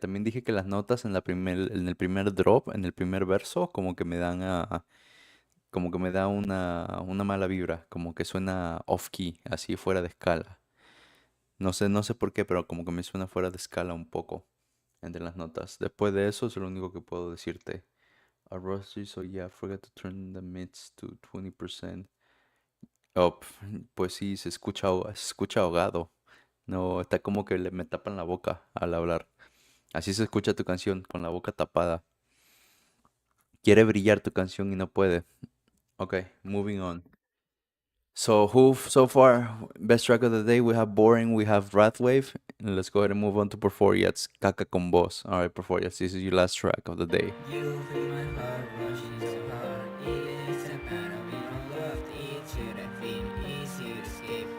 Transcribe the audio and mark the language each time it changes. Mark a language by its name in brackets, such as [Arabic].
[Spanish] También dije que las notas en el primer drop, en el primer verso, como que me dan como que me da una mala vibra, como que suena off key, así fuera de escala. No sé por qué, pero como que me suena fuera de escala un poco entre las notas. Después de eso es lo único que puedo decirte. [English] A Rusty, so yeah, forgot to turn the mids to 20%. [Spanish] Oh, pues sí, se escucha ahogado. No, está como que me tapan la boca al hablar. Así se escucha tu canción, con la boca tapada. Quiere brillar tu canción y no puede. [English] Okay, moving on. So far, best track of the day, we have Boring, we have Wrathwave. And let's go ahead and move on to Porforia's Caca con Voz. Alright, Porforias, this is your last track of the day. You feel my heart rushing so hard. It's a battle we don't love. It should have been easy to escape.